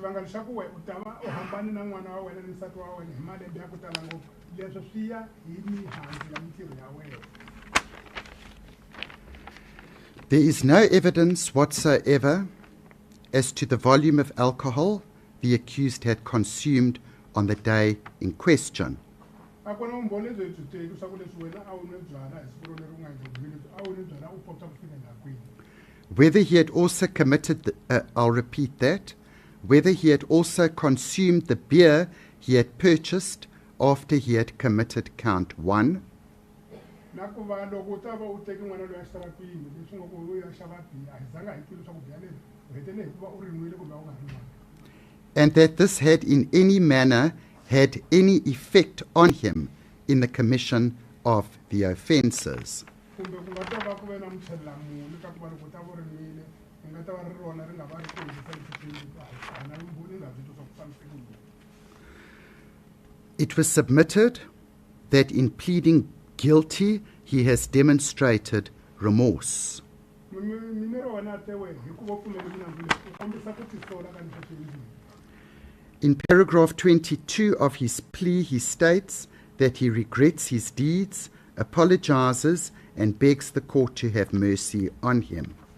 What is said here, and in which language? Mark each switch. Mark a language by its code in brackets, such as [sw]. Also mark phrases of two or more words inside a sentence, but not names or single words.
[ts] xivangelo xa ku u ta va u hambane na n'wana wa wena ni nsati wa wena hi malembe ya ku tala ngopfu leswo swi ya hi mihandzu ya mintirho ya wena. [en] There is no evidence whatsoever as to the volume of alcohol the accused had consumed on the day in question. [ts] A ku na vumbhoni lebyi byi teki swa ku leswi wena a wu nwe byala hi siku rolero u nga endlekile lebyi a wu nwe byala u kota ku fikela kwini. [en] Whether he had also committed, I'll repeat that, whether he had also consumed the beer he had purchased after he had committed count 1. [ts] Na ku va loko u ta va u teki n'wana loyi a xitaratini leswi nga ku u ya xava biya a hi zanga hi twile swa ku biya leri u hetele hi ku va u ri nwile kumbe u nga ri nwanga. [en] And that this had in any manner had any effect on him in the commission of the offences. [ts] Kumbe ku nga ta va ku ve na muchelela muni ka ku va loko u ta va u ri nwile ri nga ta va ri rona ri nga va ri ku endlisa exiswini a na vumbhoni lebyi byo swa ku fambiseka. [en] It was submitted that in pleading guilty he has demonstrated remorse. In paragraph 22 of his plea, he states that he regrets his deeds, apologizes, and begs the court to have mercy on him.